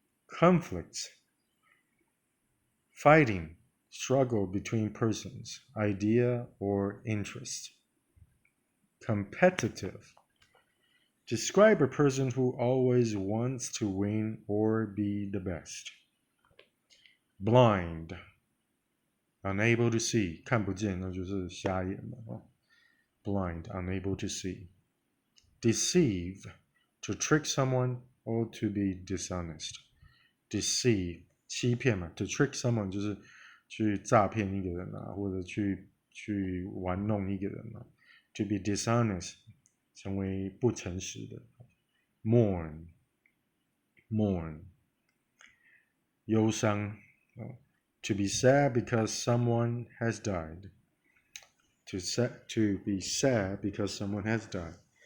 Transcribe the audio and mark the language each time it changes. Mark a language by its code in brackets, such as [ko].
[en] Conflicts, fighting, struggle between persons, idea, or interest. Competitive, describe a person who always wants to win or be the best. Blind, unable to see, [zh] 看不见那就是瞎眼嘛。 [en] Blind, unable to see. Deceive, to trick someone or to be dishonest. Deceive, [zh] 欺骗嘛。 [en] To trick someone [zh] 就是去诈骗一个人啊，或者去玩弄一个人啊。 [en] To be dishonest, [zh] 成为不诚实的。 [en] Mourn, [zh] 忧伤。 [en] To be sad because someone has died. To be sad because someone has died.